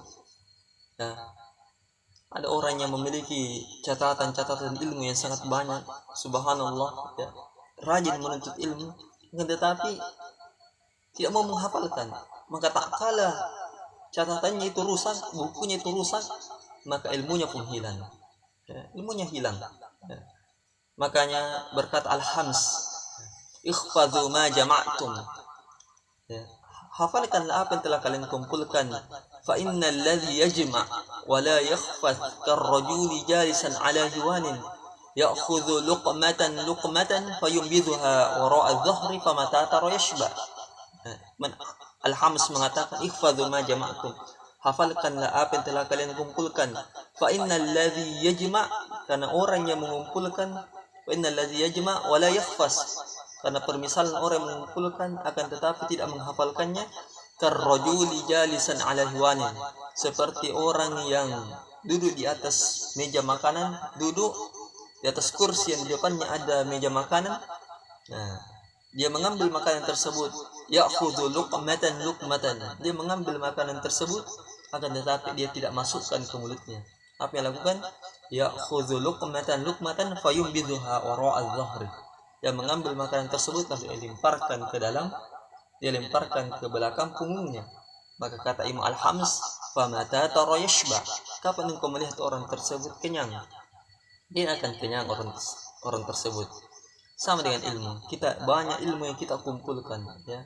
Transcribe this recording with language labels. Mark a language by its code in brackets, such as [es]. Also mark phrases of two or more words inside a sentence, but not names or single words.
[id] Nah, ada orang yang memiliki catatan-catatan ilmu yang sangat banyak, subhanallah, ya, rajin menuntut ilmu, tetapi tidak mau menghafalkan. Maka tak kalah catatannya itu rusak, bukunya itu rusak, maka ilmunya pun hilang. Ya, ilmunya hilang. Ya. Makanya berkata Al-Hams, [ar] احفظوا ما جمعتم. [id] Ya. Hafalkanlah apa yang telah kalian kumpulkan. [ar] فإن الذي يجمع ولا يحفظ كالرجل جالسا على خوان يأخذ لقمة فينبذها وراء الظهر فمتى ترى يشبع. [id] Al-Hams mengatakan [ar] احفظوا ما جمعتم, [id] hafalkanlah apa yang telah kalian kumpulkan. [ar] فإن الذي يجمع', [id] karena orang yang mengumpulkan, [ar] فإن الذي يجمع ولا يحفظ, [id] karena permisalan orang yang mengumpulkan akan tetapi tidak menghafalkannya, [ar] كالرجل جالسا على خوان, [id] seperti orang yang duduk di atas meja makanan, duduk di atas kursi yang di depannya ada meja makanan. Nah, dia mengambil makanan tersebut, [ar] يأخذ لقمة, [id] dia mengambil makanan tersebut akan tetapi dia tidak masukkan ke mulutnya. Apa yang lakukan? [ar] يأخذ لقمة فينبذها وراء الظهر, [id] dia mengambil makanan tersebut lalu dia lemparkan ke belakang punggungnya. Maka kata Imam Al-Hams, [ar] فمتى ترى يشبع, [id] kapan engkau melihat orang tersebut kenyang? Dia akan kenyang orang tersebut. Sama dengan ilmu, kita banyak ilmu yang kita kumpulkan, ya.